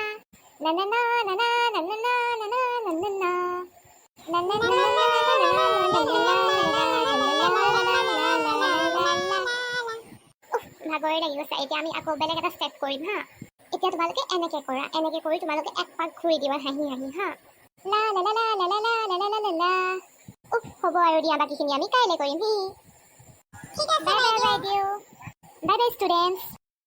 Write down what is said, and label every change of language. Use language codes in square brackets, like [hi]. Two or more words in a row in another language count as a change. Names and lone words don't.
[as] Na na na na na na na na na na na na na. Na na na na na na na na na. ভাগৰে লাগি গৈছে। এতিয়া আমি আকৌ বেলেগ এটা ষ্টেপ কৰিম হা। এতিয়া তোমালোকে এনেকৈ কৰা। এনেকৈ কৰি তোমালোকে এক পাক ঘূৰি দিবা হাঁহি হাঁহি হা। লা লা লা লা লা লা লা লা লা লা লা। হ'ব আৰু দিয়া, বাকীখিনি আমি কাইলৈ কৰিম হি। ঠিক আছে বাইদেউ। [en] bye bye students.